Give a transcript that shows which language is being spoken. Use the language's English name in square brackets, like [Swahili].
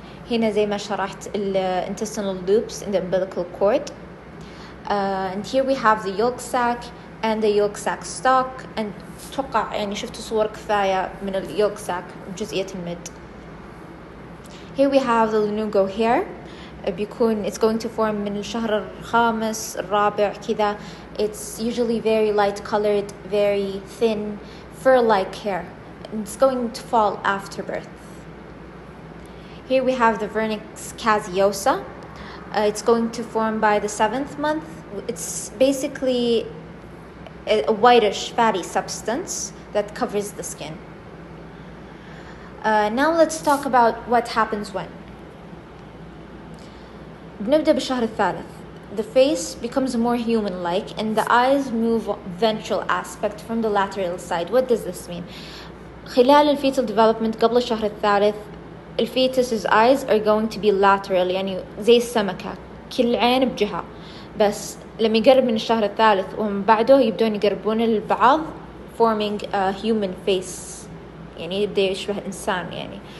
[Arabic] هنا زي ما شرحت [English] intestinal loops in the umbilical cord. And here we have the yolk sac and the yolk sac stalk, and [Arabic] توقع يعني شفتوا صور كفاية من ال [English] yolk sac بجزئية المد. Here we have the lanugo hair. [Arabic] بيكون [English] it's going to form [Arabic] من الشهر الخامس الرابع كذا. [English] It's usually very light colored, very thin, fur-like hair. It's going to fall after birth. Here we have the vernix caseosa. It's going to form by the 7th month. It's basically a whitish fatty substance that covers the skin. Now let's talk about what happens when. [Arabic] بنبدأ بالشهر الثالث. [English] The face becomes more human-like and the eyes move ventral aspect from the lateral side. What does this mean? [Arabic] خلال الفيتال development قبل الشهر الثالث الفيتس's [English] eyes are going to be lateral, [Arabic] يعني زي السمكة كل عين بجهة. بس لما يقرب من الشهر الثالث ومن بعده يبدون يقربون البعض [English] forming a human face, [Arabic] يعني يبدأ يشبه إنسان يعني.